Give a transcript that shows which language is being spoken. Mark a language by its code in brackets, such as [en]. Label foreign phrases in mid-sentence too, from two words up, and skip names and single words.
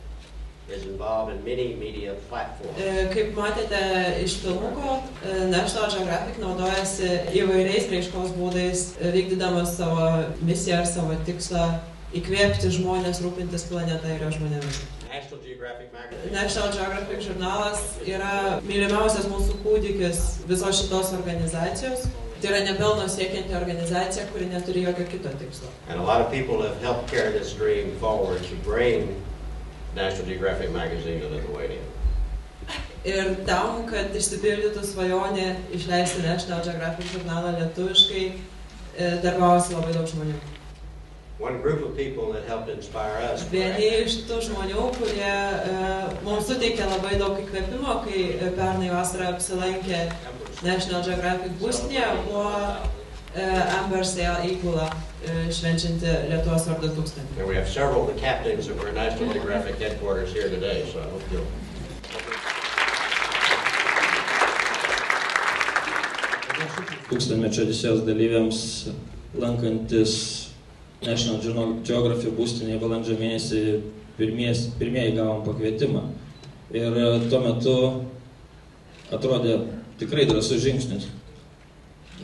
[lt] Kaip matėte iš filmuko, National Geographic naudojasi įvairiais raiškos būdais, vykdydamas savo misiją ar savo tikslą įkvėpti žmonės rūpintis planetą ir jo žmonėmis. National Geographic žurnalas yra mylimiausias mūsų kūdikis visos šitos organizacijos. Tai yra nepelno siekianti organizacija, kuri neturi jokio kito tikslo. [en] National Geographic magazine to Lithuania. [lt] Ir tam, kad išsipildytų svajonė išleisti National Geographic žurnalą lietuviškai, darbavosi labai daug žmonių. Vieni iš tų žmonių, kurie mums suteikė labai daug įkvėpimo, kai pernai vasarą apsilankė National Geographic būstinėje, buvo Amber Sail įgula švenčianti Lietuvos vardo 1000. [en] And we have several of the captains of our National Geographic headquarters here today, so I hope you'll... [lt] Tūkstantmečio Odisėjos dalyviams lankantis National Geographic būstinėje balandžio mėnesį pirmieji gavom pakvietimą. Ir tuo metu atrodė tikrai drąsus žingsnis.